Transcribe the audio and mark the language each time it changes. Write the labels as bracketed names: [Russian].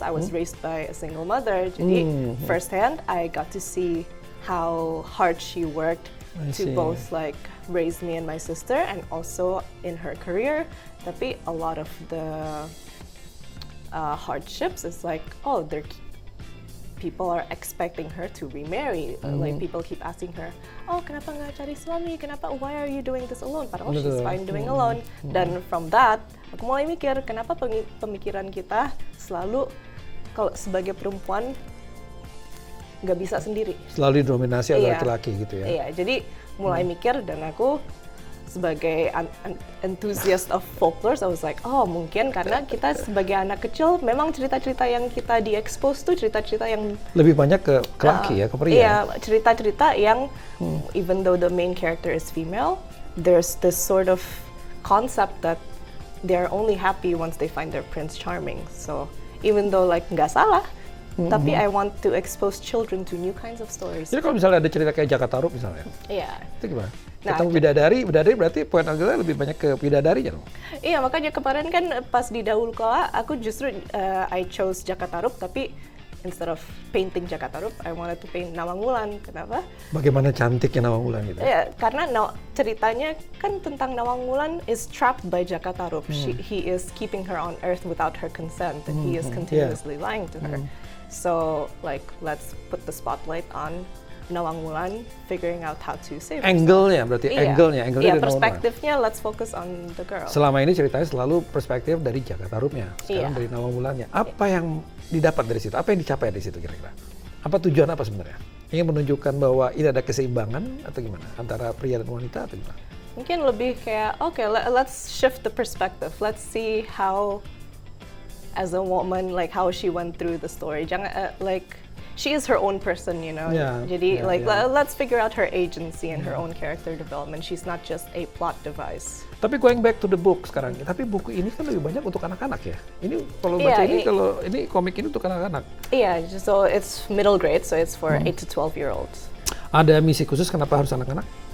[English] I was raised by a single mother. [Indonesian] Jadi [English] firsthand I got to see how hard she worked to both like raise me and my sister, and also in her career. [Indonesian] Tapi [English] a lot of the hardships is like, people are expecting her to remarry. Like people keep asking her, [Indonesian] kenapa nggak cari suami? [English] Why are you doing this alone? [Indonesian] Padahal [English] she's fine doing alone. [Indonesian] Dan [English] from that, [Indonesian] aku mulai mikir, kenapa pemikiran kita selalu kalau sebagai perempuan nggak bisa sendiri. Selalu didominasi oleh laki-laki gitu ya? Iya, jadi mulai mikir, dan aku sebagai [English] enthusiast of folklore, I was like, [Indonesian] mungkin karena kita sebagai anak kecil, memang cerita-cerita yang kita di-expose tuh cerita-cerita yang lebih banyak ke laki ya, ke pria. Iya, cerita-cerita yang [English] even though the main character is female, there's this sort of concept that they're only happy once they find their prince charming. So even though like [Indonesian] nggak salah, tapi [English] I want to expose children to new kinds of stories. [Indonesian] Jadi kalau misalnya ada cerita kayak Jakatarup misalnya, itu gimana? Tentang bidadari berarti poin anggota lebih banyak ke bidadari ya dong? Iya, makanya kemarin kan pas di Dahulu Kala, aku justru [English] I chose [Indonesian] Jakatarup, tapi [English] instead of painting Jakartarup, I wanted to paint Nawang Wulan. [Indonesian] Kenapa? Bagaimana cantiknya Nawang Wulan gitu. Ya, karena ceritanya kan tentang Nawang Wulan [English] is trapped by [Indonesian] Jakartarup. [English] He is keeping her on earth without her consent, and he is continuously lying to her. So, like, let's put the spotlight on Nawang Wulan figuring out how to save herself. [Indonesian] Angle-nya berarti, angle-nya Iya, dari Nawang Wulan. perspektifnya [English] let's focus on the girl. [Indonesian] Selama ini ceritanya selalu perspektif dari Jakartarupnya, sekarang dari Nawang Wulannya. Apa yang didapat dari situ? Apa yang dicapai dari situ kira-kira? Apa tujuan apa sebenarnya? Ingin menunjukkan bahwa ini ada keseimbangan atau gimana? Antara pria dan wanita atau gimana? Mungkin lebih kayak, [English] okay, let's shift the perspective. Let's see how, as a woman, like how she went through the story. [Indonesian] Jangan, [English] like, she is her own person, you know. [Indonesian] Jadi [English] let's figure out her agency and her own character development. She's not just a plot device. [Indonesian] Tapi [English] going back to the book [Indonesian] sekarang, tapi buku ini kan lebih banyak untuk anak-anak ya. Ini kalau baca ini komik ini untuk anak-anak. [English] Iya, so it's middle grade, so it's for 8 to 12-year-olds. [Indonesian] Ada misi khusus kenapa harus anak-anak?